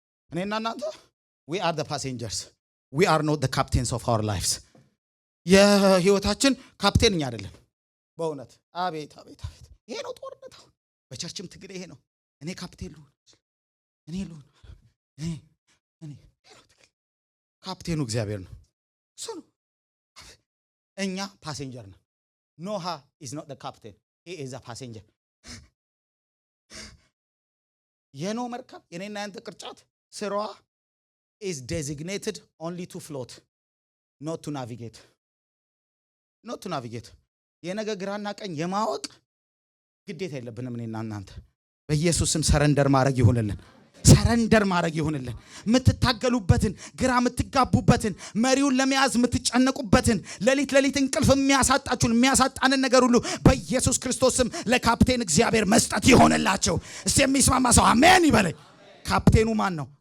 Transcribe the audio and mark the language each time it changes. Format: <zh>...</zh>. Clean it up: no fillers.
<am>እኔና እናንተ</am> <en>we are the passengers. We are not the captains of our lives.</en> <am>የህይወታችን ካፕቴን እኛ አይደለም። በእውነት አቤት አቤት አቤት። ይሄ ነው ጦርነት። አሁን በቸርችም ትግል ይሄ ነው። እኔ ካፕቴን ልሁን፣ እኔ ልሁን፣ እኔ ካፕቴኑ እግዚአብሔር ነው። እሱ ነው። እኛ ፓሴንጀር ነው።</am> <en>Noah is not the captain. He is a passenger.</en> <am>የኖ መርከብ የኔና ያንተ ቅርጫት ስራዋ</am> <en>is designated only to float, not to navigate. not to navigate.</en> <am>የነገ ግራና ቀኝ የማወቅ ግዴታ የለብንም እኔና እናንተ። በኢየሱስም ሰረንደር ማድረግ ይሁንልን። ሰረንደር ማድረግ ይሁንልን። የምትታገሉበትን፣ ግራ የምትጋቡበትን፣ መሪውን ለመያዝ የምትጨነቁበትን፣ ሌሊት እንቅልፍ የሚያሳጣችሁን የሚያሳጣንን ነገር ሁሉ በኢየሱስ ክርስቶስ ስም ለካፕቴን እግዚአብሔር መስጠት ይሆንላቸው። እስቲ የሚስማማ ሰው አሜን ይበለኝ። ካፕቴኑ ማን ነው?</am>